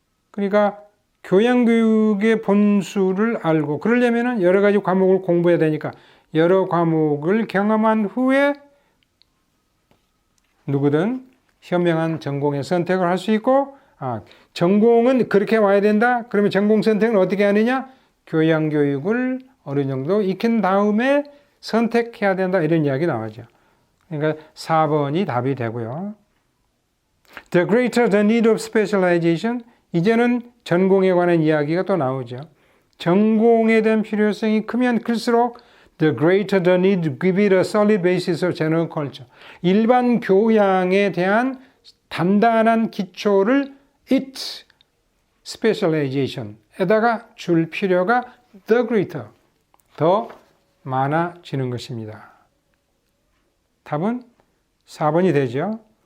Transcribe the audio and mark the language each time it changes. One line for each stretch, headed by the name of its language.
Korean: 그러니까 교양교육의 본수를 알고 그러려면은 여러 가지 과목을 공부해야 되니까 여러 과목을 경험한 후에 누구든 현명한 전공의 선택을 할 수 있고 전공은 그렇게 와야 된다. 그러면 전공 선택은 어떻게 하느냐? 교양교육을 어느 정도 익힌 다음에 선택해야 된다. 이런 이야기 나오죠. 그러니까 4번이 답이 되고요.
English: The greater the need of specialization.
Korean: 이제는 전공에 관한 이야기가 또 나오죠. 전공에 대한 필요성이 크면 클수록
English: the greater the need to give it a solid basis of general culture.
Korean: 일반 교양에 대한 단단한 기초를 it specialization에다가 줄 필요가
English: the greater,
Korean: 더 많아지는 것입니다. 답은 4번이 되죠.